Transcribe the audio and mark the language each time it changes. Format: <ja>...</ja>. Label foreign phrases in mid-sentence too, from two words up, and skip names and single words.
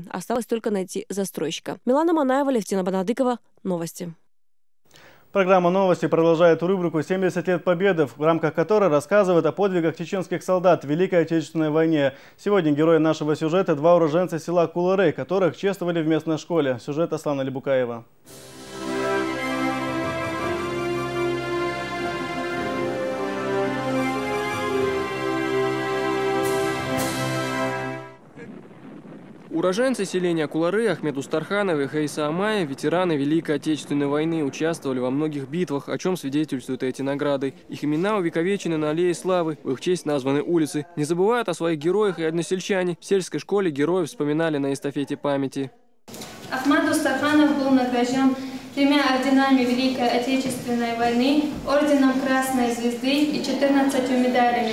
<ru>Осталось только найти застройщика. Милана Манаева, Левтина Банадыкова. Новости. Программа «Новости» продолжает рубрику «70 лет Победы», в рамках которой рассказывают о подвигах чеченских солдат в Великой Отечественной войне. Сегодня герои нашего сюжета – 2 уроженца села Кулары, которых чествовали в местной школе. Сюжет Аслана Лебукаева. Уроженцы селения Кулары Ахмед Устарханов и Хаиса Амаев, ветераны Великой Отечественной войны, участвовали во многих битвах, о чем свидетельствуют эти награды. Их имена увековечены на аллее славы, в их честь названы улицы. Не забывают о своих героях и односельчане. В сельской школе героев вспоминали на эстафете памяти. Ахмед Устарханов был награжден 3 орденами Великой Отечественной войны, орденом Красной Звезды и 14 медалями.</ru>